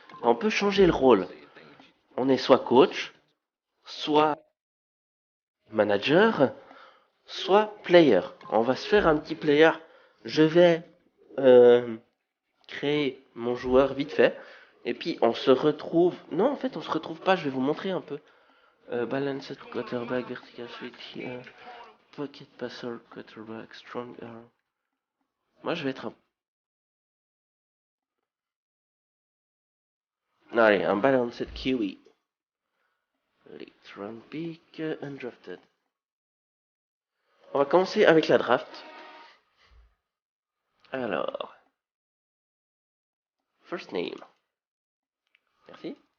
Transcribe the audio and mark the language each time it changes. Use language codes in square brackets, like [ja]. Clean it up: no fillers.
[fr] On peut changer le rôle. On est soit coach, soit manager, soit player. On va se faire un petit player. Je vais créer mon joueur vite fait. Et puis on se retrouve... Non, en fait, on se retrouve pas. Je vais vous montrer un peu. [en] Balanced quarterback, vertical switch here. Pocket passer, quarterback, strong arm. [fr] Moi, je vais être un... Allez, un [en] balanced QE. Late round pick, undrafted. [fr] On va commencer avec la draft. Alors, [en] first name. [fr] Merci.